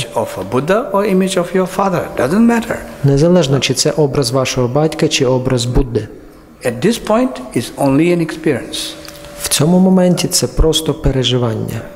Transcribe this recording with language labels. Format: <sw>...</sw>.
<en>Image of a Buddha or image of your father, doesn't matter.</en> <uk>Незалежно, чи це образ вашого батька, чи образ Будди.</uk> <en>At this point is only an experience.</en> <uk>В цьому моменті це просто переживання.</uk>